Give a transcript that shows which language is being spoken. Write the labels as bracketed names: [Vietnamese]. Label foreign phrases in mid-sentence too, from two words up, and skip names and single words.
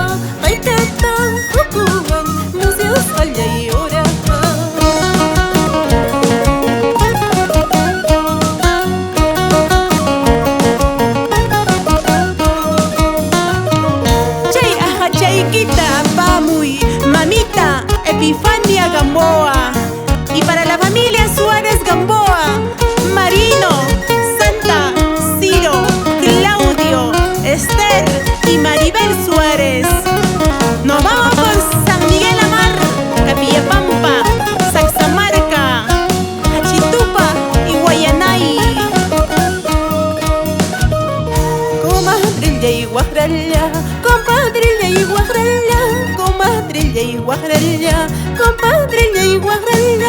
[Quechua] Qaytata hukuman musyasqallay uraqa. Chay ahachaykita apamuy, mamita Epifania Gamboa. [Spanish] Y para la familia Suárez Gamboa, Marino, Santa, Ciro, Claudio, Esther y Maribel Suárez. Nos vamos con San Miguel Amar, Capillapampa, Saxamarca, Achitupa y Guayanay. Comadrilla y guajaralla, compadrilla y guajaralla, comadrilla y guajaralla, compadrilla y guajaralla.